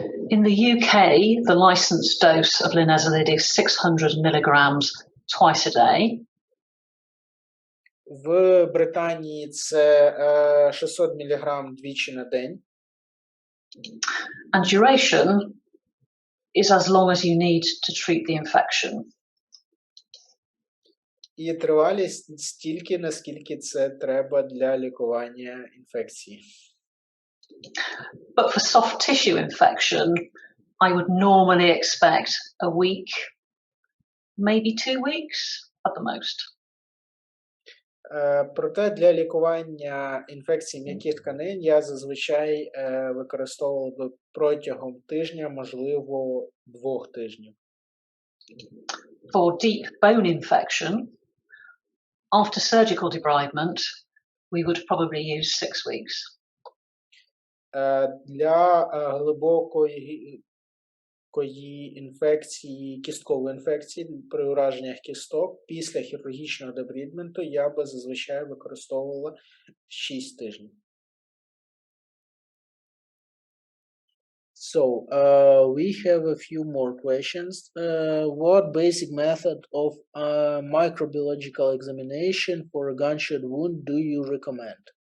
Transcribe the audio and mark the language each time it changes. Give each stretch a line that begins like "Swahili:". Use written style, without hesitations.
English: In the UK, the licensed dose of linezolid is 600 milligrams twice a day.
Ukrainian: В Британії це 600 мг двічі на день.
English: And duration is as long as you need to treat the infection.
Ukrainian: І тривалість стільки, наскільки це треба для лікування інфекції.
English: But for soft tissue infection, I would normally expect a week, maybe 2 weeks at the most.
Ukrainian: Проте для лікування інфекцій м'яких тканин я зазвичай використовував би протягом тижня, можливо, 2 тижнів.
English: For deep bone infection, after surgical debridement, we would probably use 6 weeks.
Ukrainian: Для глибокої інфекції, кісткової інфекції при ураженнях кісток після хірургічного дебрідменту я би зазвичай використовувала 6 тижнів.
English: So, we have a few more questions. What basic method of microbiological examination for a gunshot wound do you recommend?